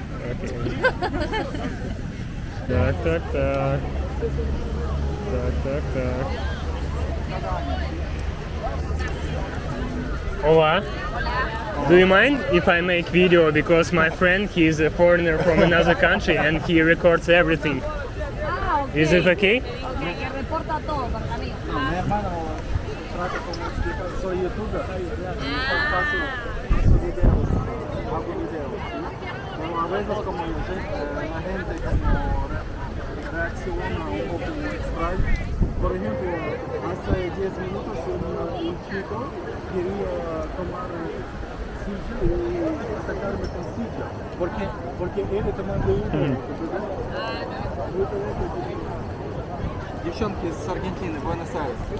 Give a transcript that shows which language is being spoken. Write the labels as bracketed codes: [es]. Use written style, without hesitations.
[ru] Okay. Так, так, так. Так, так, так. [es] Hola. [en] Do you mind if I make video because my friend, he is a foreigner from another country and he records everything. Ah, ok. Is it okay? [es] Ok, que reporta todo para mí. Mi hermano trata como explicar, soy youtuber, [pt] faço videos, [es] hago videos, ¿sí? Pero a veces como la gente como reacciona un poco extraño. Por ejemplo, hace 10 minutos un chico quería tomar silla y atacarme con silla, porque él tomando [ru] Девчонки из Аргентины, Буэнос-Айрес.